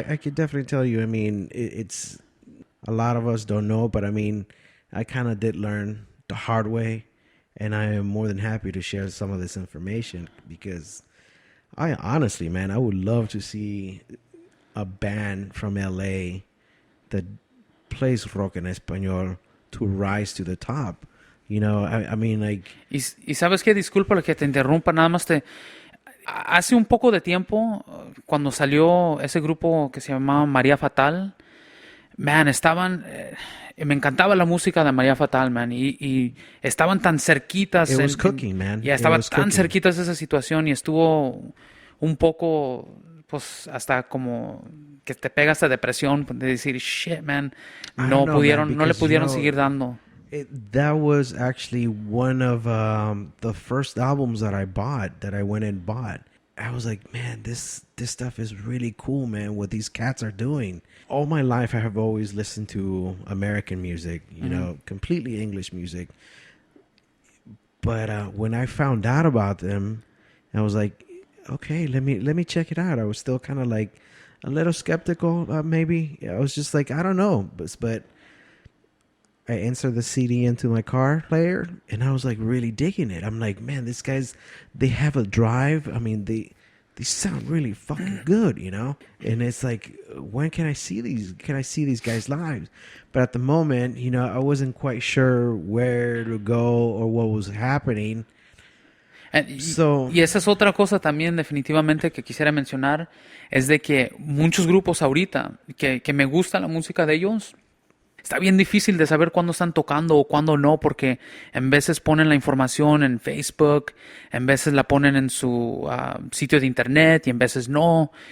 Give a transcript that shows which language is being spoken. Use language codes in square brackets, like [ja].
[en] I could definitely tell you. I mean, it's a lot of us don't know, but I mean, I kind of did learn the hard way, and I am more than happy to share some of this information because I honestly, man, I would love to see a band from LA that plays rock en español to rise to the top. I mean, [es] Y sabes qué, disculpa que te interrumpa, nada más hace un poco de tiempo, cuando salió ese grupo que se llamaba María Fatal, man, me encantaba la música de María Fatal, man, y estaban tan cerquitas. [en] It was cooking, man. [es] Ya estaba tan cerquitas de esa situación y estuvo un poco, pues, hasta como que te pega esta depresión de decir, [en] shit, man, [es] no le pudieron seguir dando. [en] That was actually one of the first albums that I went and bought. I was like, man, this stuff is really cool, man, what these cats are doing. All my life, I have always listened to American music, completely English music. But when I found out about them, I was like, okay, let me check it out. I was still kind of a little skeptical, maybe. I was just like, I don't know. But I inserted the CD into my car player, and I was really digging it. I'm like, man, they have a drive. I mean, they sound really fucking good, And it's like, when can I see these? Can I see these guys live? But at the moment, I wasn't quite sure where to go or what was happening. So [es] Y esa es otra cosa también definitivamente que quisiera mencionar, es de que muchos grupos ahorita, que me gusta la música de ellos, está bien difícil de saber cuándo están tocando o cuándo no, porque en veces ponen la información en Facebook, en veces la ponen en su sitio de internet y en veces no.